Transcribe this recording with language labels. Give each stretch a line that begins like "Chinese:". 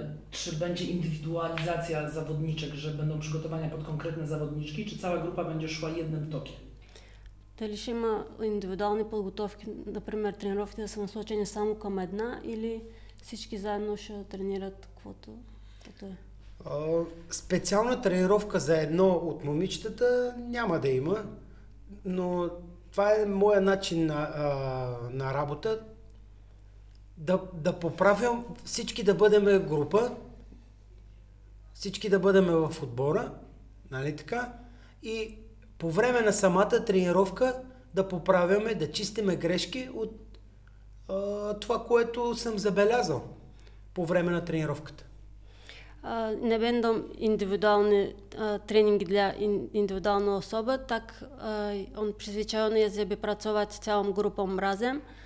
Polish: Czy będzie indywidualizacja zawodniczek, że będą przygotowania pod konkretne zawodniczki, czy cała grupa będzie szła jednym tokiem?
Bulgarian: Дали ще има индивидуални подготовки, например тренировките да са насочени само към една или всички заедно ще тренират каквото е? Специална тренировка за едно от няма да има, но това е моя начин на работа. Да поправям всички да бъдем група, всички да бъдем в отбора, нали така? И по време на самата тренировка да поправяме, да чистиме грешки от това, което съм забелязал по време на тренировката.
Polish: Не będą indywidualne treningi dla indywidualnej osoby, tak on przyzwyczajony jest, żeby pracować całą grupą razem.